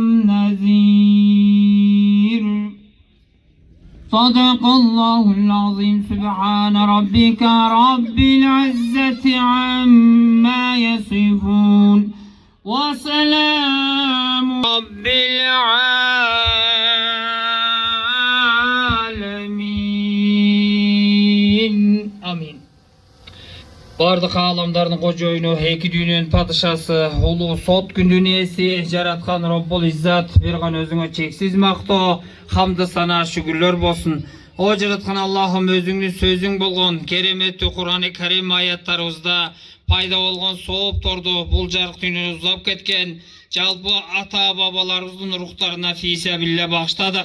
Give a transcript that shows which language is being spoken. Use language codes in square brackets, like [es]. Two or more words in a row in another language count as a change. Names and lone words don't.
[ar] نذير صدق الله العظيم سبحان ربك رب العزة عما يصفون وسلام رب العالمين آمين. [ky] Бардык аламдардын кожоюну, эки дүйнөнүн падышасы, улуу сот күндүн ээси, жараткан Роббул Иззат берген өзүңө чексиз мактоо, хамды сана, шүгүрлөр болсун. О жараткан Аллахым, өзүңдүн сөзүң болгон кереметтүү Кур'ан-ы Карим аяттарыбызда пайда болгон соопторду бул жарык дүйнөнү узап кеткен жалпы ата бабаларыбыздын рухтарына фисабилля багыштадык.